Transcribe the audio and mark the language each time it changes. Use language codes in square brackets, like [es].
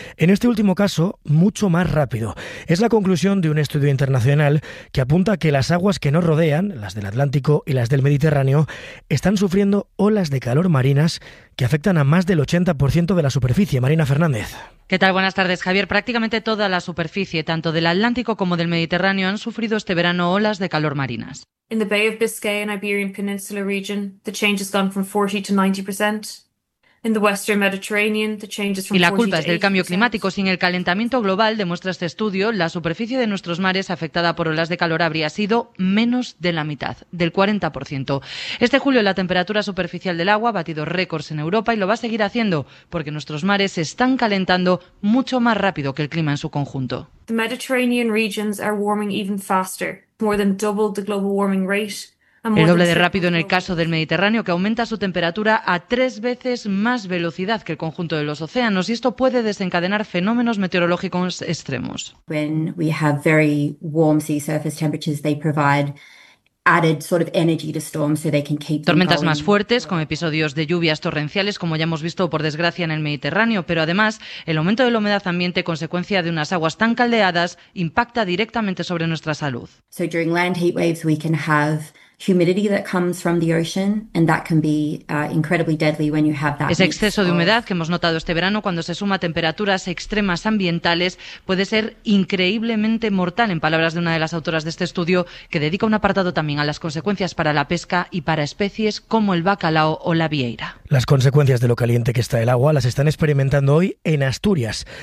[es] En este último caso, mucho más rápido. Es la conclusión de un estudio internacional que apunta que las aguas que nos rodean, las del Atlántico y las del Mediterráneo, están sufriendo olas de calor marinas que afectan a más del 80% de la superficie. Marina Fernández. ¿Qué tal? Buenas tardes, Javier. Prácticamente toda la superficie, tanto del Atlántico como del Mediterráneo, han sufrido este verano olas de calor marinas. [en] In the Bay of Biscay and Iberian Peninsula region, the change has gone from 40 to 90%. [es] Y la culpa es del cambio climático. Sin el calentamiento global, demuestra este estudio, la superficie de nuestros mares afectada por olas de calor habría sido menos de la mitad, del 40%. Este julio la temperatura superficial del agua ha batido récords en Europa y lo va a seguir haciendo porque nuestros mares se están calentando mucho más rápido que el clima en su conjunto. [en] The Mediterranean regions are warming even faster, more than double the global warming rate. [es] El doble de rápido en el caso del Mediterráneo, que aumenta su temperatura a 3 veces más velocidad que el conjunto de los océanos, y esto puede desencadenar fenómenos meteorológicos extremos. [en] When we have very warm sea surface temperatures, they provide added sort of energy to storms so they can keep [es] tormentas [en] going. [es] Más fuertes con episodios de lluvias torrenciales como ya hemos visto por desgracia en el Mediterráneo, pero además el aumento de la humedad ambiente consecuencia de unas aguas tan caldeadas impacta directamente sobre nuestra salud. [en] So during land heat waves we can have humidity that comes from the ocean and that can be incredibly deadly when you have that. [es] Ese exceso de humedad que hemos notado este verano cuando se suma a temperaturas extremas ambientales puede ser increíblemente mortal, en palabras de una de las autoras de este estudio, que dedica un apartado también a las consecuencias para la pesca y para especies como el bacalao o la vieira. Las consecuencias de lo caliente que está el agua las están experimentando hoy en Asturias.